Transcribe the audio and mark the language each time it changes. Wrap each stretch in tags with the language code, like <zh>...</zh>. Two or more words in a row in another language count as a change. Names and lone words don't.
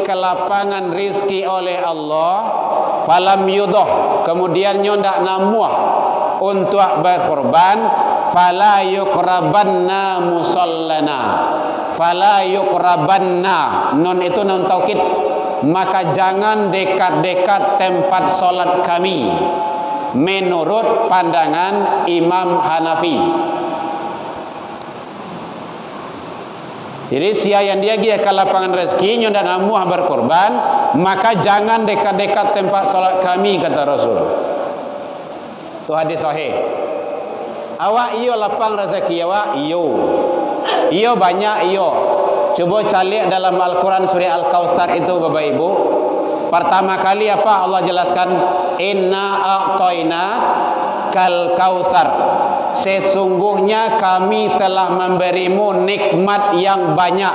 <id>kelapangan rizki oleh Allah,</id> <ar>فلم يضح,</ar> <id>kemudian</id> <min>ndak namuah</min> <id>untuk berkorban,</id> <ar>فلا يقربن مصلانا، فلا يقربن,</ar> <id>nun itu nun taukid, maka jangan dekat-dekat tempat solat kami, menurut pandangan Imam Hanafi. Jadi sia yang dia pergi ke lapangan rezeki nyon dan amuah berkorban, maka jangan dekat-dekat tempat solat kami, kata Rasul. Itu hadis sahih.</id> <min>Awak iyo lapang rezeki awak iyo banyak iyo.</min> <id>Coba cari dalam Al-Quran surah Al-Kautsar itu Bapak Ibu. Pertama kali apa Allah jelaskan?</id> <ar>إنا أعطيناك الكوثر.</ar> <id>Sesungguhnya kami telah memberimu nikmat yang banyak.</id>